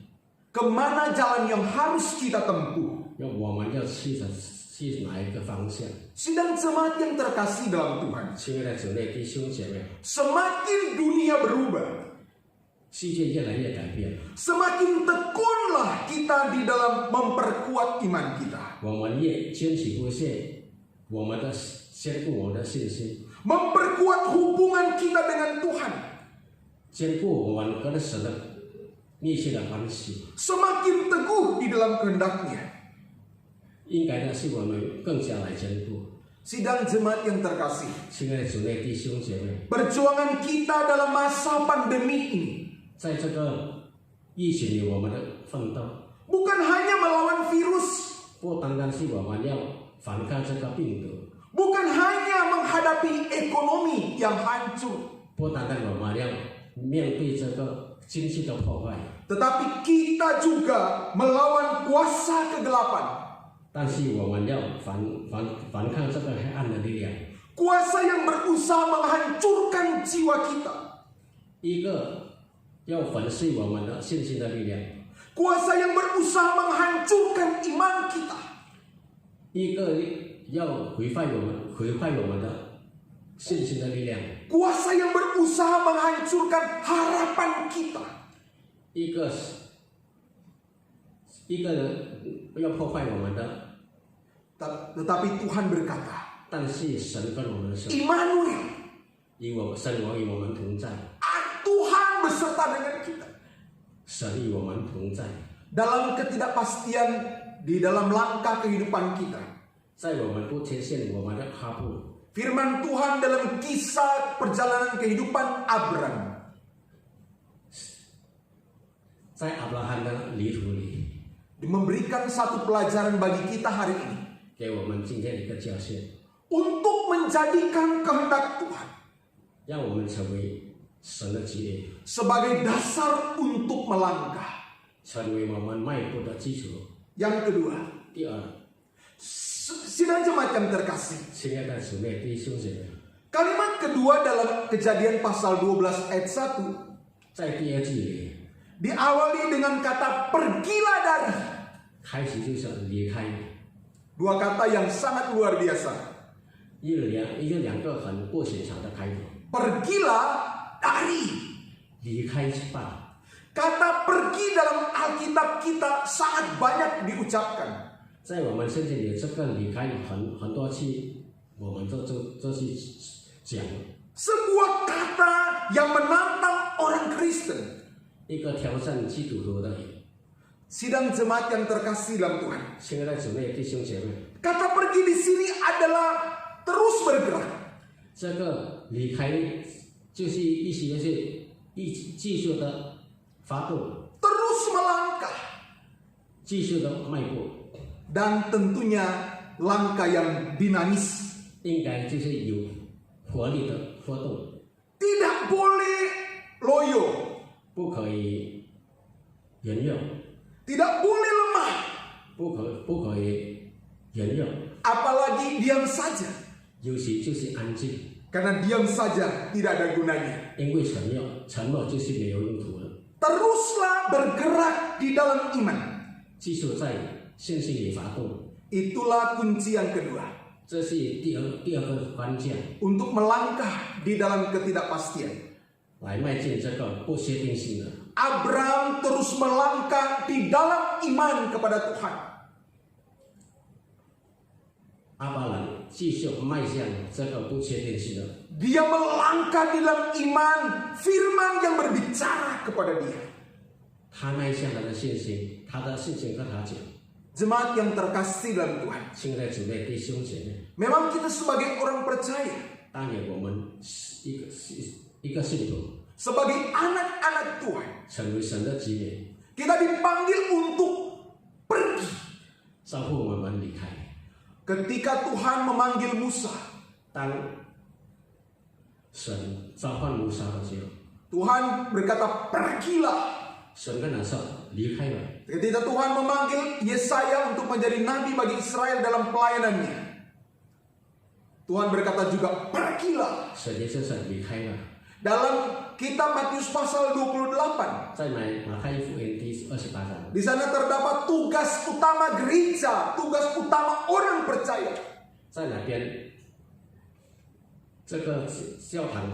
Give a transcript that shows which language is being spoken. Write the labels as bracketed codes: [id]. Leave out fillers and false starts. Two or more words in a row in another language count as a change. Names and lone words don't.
[id] kemana jalan yang harus kita tempuh. [zh] 让我们要去哪一个方向。 [id] Sidang jemaat yang terkasih dalam Tuhan, [zh] 亲爱的主内弟兄姐妹， [id] semakin dunia berubah, [zh] 世界越来越改变， [id] semakin tekunlah kita di dalam memperkuat iman kita. [zh] 我们越坚持不懈，我们的坚固我们的信心， [id] Memperkuat hubungan kita dengan Tuhan. [zh] 坚固我们跟神的密切的关系。 [id] Semakin teguh di dalam kehendaknya. [zh] 应该的是我们更加来坚固。 [id] Sidang jemaat yang terkasih, [zh] 亲爱的主内弟兄姐妹， [id] perjuangan kita dalam masa pandemi ini [zh] 在这个疫情里，我们的奋斗 [id] bukan hanya melawan virus, [zh] 不单单是我们要反抗这个病毒， [id] bukan hanya menghadapi ekonomi yang hancur, [zh] 不单单我们要面对这个经济的破坏， [id] tetapi kita juga melawan kuasa kegelapan, [zh] 但是我们要反抗这个黑暗的力量， [id] kuasa yang berusaha menghancurkan jiwa kita, [zh] 一个要粉碎我们的信心的力量， [id] kuasa yang berusaha menghancurkan iman kita, [zh] 一个要毁坏我们的信心的力量， [id] kuasa yang berusaha menghancurkan harapan kita. [zh] 一个要破坏我们的， [id] Tetapi Tuhan berkata, [zh] 但是神跟我们说， [id] Immanuel, [zh] 与我们同在， [id] Tuhan beserta dengan kita. [zh] 神与我们同在， [id] Dalam ketidakpastian di dalam langkah kehidupan kita, [zh] 在我们不缺陷我们的踏步。 [id] firman Tuhan dalam kisah perjalanan kehidupan Abram [zh] 在阿布拉罕的旅途里， [id] memberikan satu pelajaran bagi kita hari ini [zh] 给我们今天一个教训， [id] untuk menjadikan kehendak Tuhan [zh] 让我们成为神的旨意， [id] sebagai dasar untuk melangkah. [zh] 成为我们迈步的基础。 [id] Yang kedua, [zh] 第二， [id] sidang jemaat yang terkasih, [zh] 亲爱的姊妹弟兄姐妹， [id] kalimat kedua dalam Kejadian pasal 12 ayat 1 [zh] 在第二句里， [id] diawali dengan kata pergilah dari. [zh] 开始就是离开， [id] Dua kata yang sangat luar biasa. [zh] 一个两个很不寻常的开头， [id] Pergilah dari. [zh] 离开吧。 [id] Kata pergi dalam Alkitab kita sangat banyak diucapkan. [zh] 在我们圣经里，这个离开很多次，我们都去讲 [id] Sebuah kata yang menantang orang Kristen. [zh] 一个挑战基督徒的。 [id] Sidang jemaat yang terkasih dalam Tuhan. [zh] 亲爱的姊妹弟兄姐妹， [id] Kata pergi di sini adalah terus bergerak. [zh] 这个离开就是意思就是继续的发动， [id] terus melangkah, [zh] 继续的迈步， [id] dan tentunya langkah yang dinamis. [zh] 应该就是有活力的活动， [id] Tidak boleh loyo, [zh] 不可以沿用， [id] tidak boleh lemah, [zh] 不可以沿用， [id] apalagi diam saja. [zh] 尤其就是安静， [id] Karena diam saja tidak ada gunanya. [zh] 因为沉默就是没有用途了。 [id] Teruslah bergerak di dalam iman. [zh] 继续在信心里发动， [id] Itulah kunci yang kedua. [zh] 这是第二个关键， [id] Untuk melangkah di dalam ketidakpastian. [zh] 来迈进这个不确定性的。 [id] Abraham terus melangkah di dalam iman kepada Tuhan. [zh] 阿巴兰继续迈向这个不确定性的， [id] Dia melangkah di dalam iman firman yang berbicara kepada dia. [zh] 他迈向他的信心，他的信心跟他讲。 [id] Jemaat yang terkasih dalam Tuhan. [zh] 亲爱的姊妹弟兄姐妹， [id] Memang kita sebagai orang percaya, [zh] 当年我们一个信徒， [id] sebagai anak-anak Tuhan, [zh] 成为神的子民， [id] kita dipanggil untuk pergi. [zh] 招呼我们离开。 [id] Ketika Tuhan memanggil Musa, [zh] 当神召唤摩西的时候， [id] Tuhan berkata, pergilah. [zh] 神跟他说离开了。 [id] Ketika Tuhan memanggil Yesaya untuk menjadi nabi bagi Israel dalam pelayanannya, Tuhan berkata juga, pergilah. [zh] 神也就是离开了。 [id] Dalam kitab Matius pasal 28, [zh] 在马太福音第28章， [id] di sana terdapat tugas utama gereja, tugas utama orang percaya. [zh] 在哪边？这个教堂的